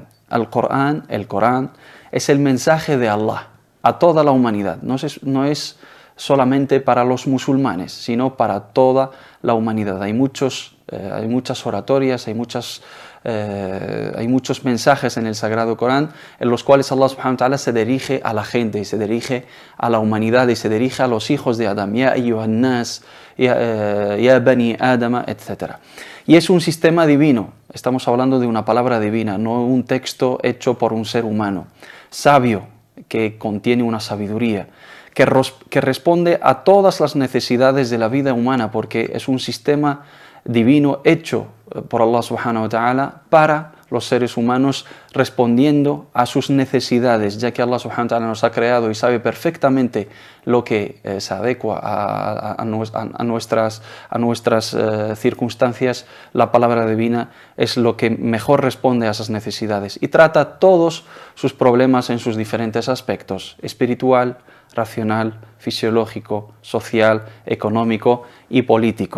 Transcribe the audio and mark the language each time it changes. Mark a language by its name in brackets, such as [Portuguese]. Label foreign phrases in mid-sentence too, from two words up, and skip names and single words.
[Spanish] Al-Corán, el Corán, es el mensaje de Allah a toda la humanidad. No es solamente para los musulmanes, sino para toda la humanidad. Hay muchas oratorias, hay muchos mensajes en el Sagrado Corán en los cuales [Arabic] الله سبحانه وتعالى [Spanish] se dirige a la gente y se dirige a la humanidad y se dirige a los hijos de Adán, [Arabic] يا أيها الناس، يا بني آدم, [Spanish] etc. Y es un sistema divino, estamos hablando de una palabra divina, no un texto hecho por un ser humano, sabio, que contiene una sabiduría, que responde a todas las necesidades de la vida humana, porque es un sistema divino hecho por [Arabic] الله سبحانه وتعالى [Spanish] para los seres humanos, respondiendo a sus necesidades, ya que [Arabic] الله سبحانه وتعالى [Spanish] nos ha creado y sabe perfectamente lo que se adecua a nuestras circunstancias. La palabra divina es lo que mejor responde a esas necesidades y trata todos sus problemas en sus diferentes aspectos: espiritual, racional, fisiológico, social, económico y político.